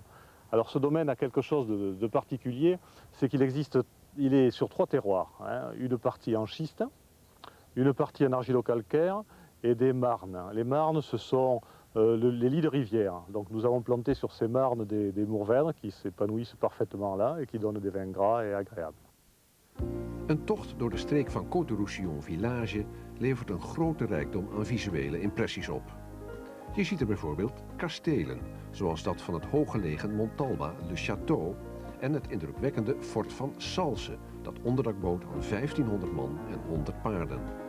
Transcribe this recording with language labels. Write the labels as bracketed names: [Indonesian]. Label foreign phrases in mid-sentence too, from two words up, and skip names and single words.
[French] Alors ce domaine a quelque chose de particulier, c'est il est sur 3 terroirs, hein, une partie en schiste, une partie en argilo-calcaire et des marnes. Les marnes, ce sont les lits de rivière. Donc nous avons planté sur ces marnes des mourvèdres qui s'épanouissent parfaitement là et qui donnent des vins gras et agréables. [Dutch] Een tocht door de streek van Côte du Roussillon Village levert een grote rijkdom aan visuele impressies op. Je ziet er bijvoorbeeld kastelen, zoals dat van het hooggelegen Montalba, Le Château, en het indrukwekkende fort van Salse, dat onderdak bood aan 1500 man en 100 paarden.